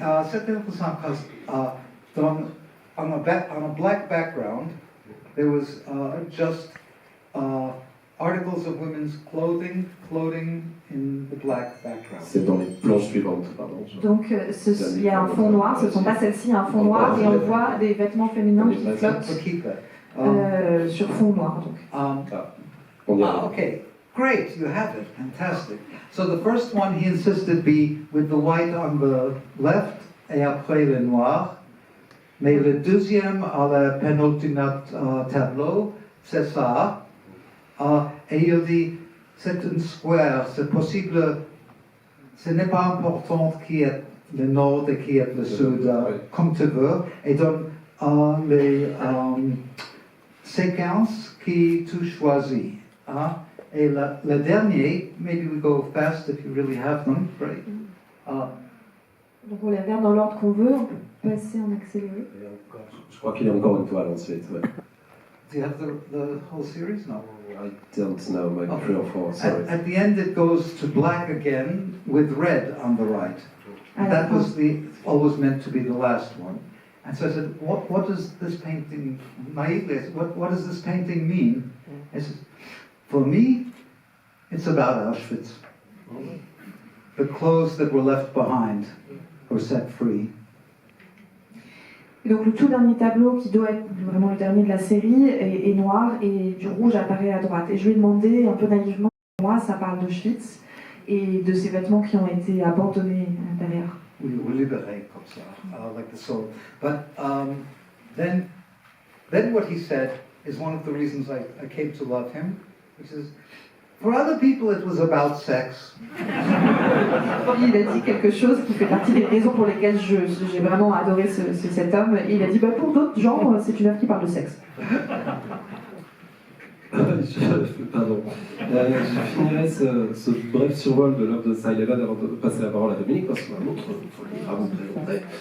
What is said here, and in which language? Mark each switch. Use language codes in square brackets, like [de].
[fr] c'est intéressant parce que [en] on a black background, there was just articles of women's clothing floating in the black background. [fr] C'est dans les planches suivantes, pardon. Donc il y a un fond noir, ce ne sont pas celles-ci, il y a un fond noir et on voit des vêtements féminins qui flottent [en] So keep that. [fr] sur fond noir. Donc. [en] Okay, great, you have it, fantastic. So the first one he insisted be with the white on the left [fr] et après le noir. Mais le deuxième à la penultimate tableau, c'est ça. Et il dit, c'est un square, c'est possible, ce n'est pas important qui est le nord et qui est le sud, comme tu veux. Et dans les séquences que tu choisis. Et le dernier, [en] maybe we go fast if you really have them, right? [fr] Donc on les regarde dans l'ordre qu'on veut, on peut passer en accéléré. Je crois qu'il y a encore une toile ensuite. Ouais. [en] Do you have the whole series? No. I don't know, maybe 3 or 4, sorry. At the end it goes to black again with red on the right. That was always meant to be the last one. And so I said, what does this painting, naively, I said, what does this painting mean? I said, for me, it's about Auschwitz. The clothes that were left behind were set free. [fr] Et donc le tout dernier tableau, qui doit être vraiment le dernier de la série, est noir et du rouge apparaît à droite. Et je lui ai demandé un peu naïvement, moi ça parle d'Auschwitz et de ces vêtements qui ont été abandonnés à l'intérieur. [en] We were liberated [fr] comme ça, [en] like the soul. But then what he said is one of the reasons I came to love him, which is, for other people it was about sex. [fr] Il a dit quelque chose qui fait partie des raisons pour lesquelles j'ai vraiment adoré cet homme. Et il a dit, pour d'autres gens, c'est une œuvre qui parle de sexe. Pardon. Je finirai ce bref survol de l'œuvre de Spiegelman avant de passer la parole à Dominique, parce qu'on a un autre livre à vous présenter.